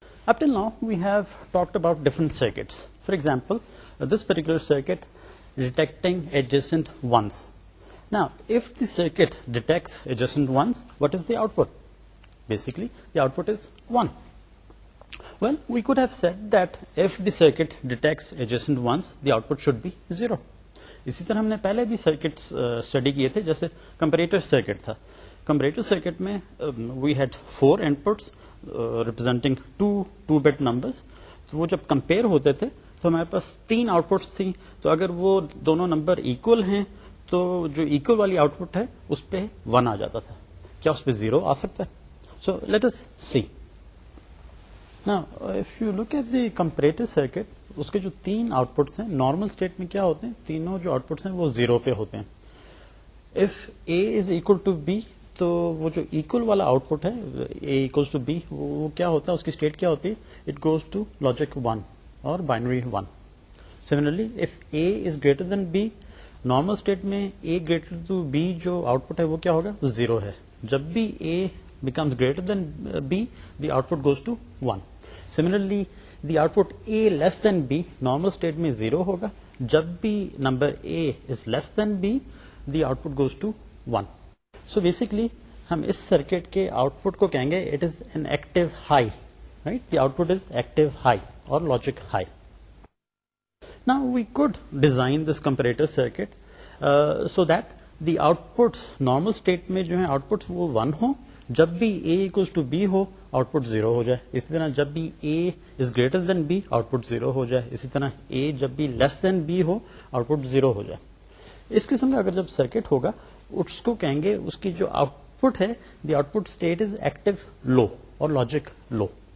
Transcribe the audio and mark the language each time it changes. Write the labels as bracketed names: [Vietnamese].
[English] Up till now, we have talked about different circuits. For example, this particular circuit detecting adjacent ones. Now, if the circuit detects adjacent ones, what is the output? Basically, the output is 1. Well, we could have said that if the circuit detects adjacent ones, the output should be 0. [Hindi] इसी तरह हमने पहले भी circuits study किए थे, जैसे comparator circuit था. [English] Comparator circuit में we had 4 inputs representing 2 bit numbers. [Hindi] तो वो जब कंपेयर होते थे तो हमारे पास 3 आउटपुट्स थी. तो अगर वो दोनों नंबर इक्वल हैं तो जो इक्वल वाली आउटपुट है उस पे 1 आ जाता था. क्या उस पे 0 आ सकता है? [English] So let us see. Now if you look at the comparator circuit, [Hindi] उसके जो 3 आउटपुट्स हैं नॉर्मल स्टेट में क्या होते हैं? तीनों जो आउटपुट्स हैं वो 0 पे होते हैं. [English] if A is equal to B, [Hindi] तो वो जो इक्वल वाला आउटपुट है ए इक्वल्स टू बी, वो क्या होता है, उसकी स्टेट क्या होती है? [English] it goes to logic 1 [Hindi] और binary 1. [English] similarly if A is greater than B, [Hindi] normal state में ए ग्रेटर टू बी जो आउटपुट है वो क्या होगा? 0 है. जब भी ए [English] becomes greater than b, the output goes to 1. Similarly, the output a less than b, normal state [Hindi] में 0 होगा. जब भी [English] number a is less than b, the output goes to 1. So basically, [Hindi] हम इस circuit के output को कहेंगे [English] it is an active high, right? The output is active high or logic high. Now we could design this comparator circuit so that the outputs normal state [Hindi] में जो है outputs वो 1 हो. जब भी a इक्वल्स टू b हो output 0 हो जाए. इसी तरह जब भी a is greater than b output 0 हो जाए. इसी तरह a जब भी लेस देन b हो आउटपुट 0 हो जाए. इस किस्म का अगर जब सर्किट होगा उसको कहेंगे उसकी जो आउटपुट है [English] the output state is active low [Hindi] और लॉजिक लो.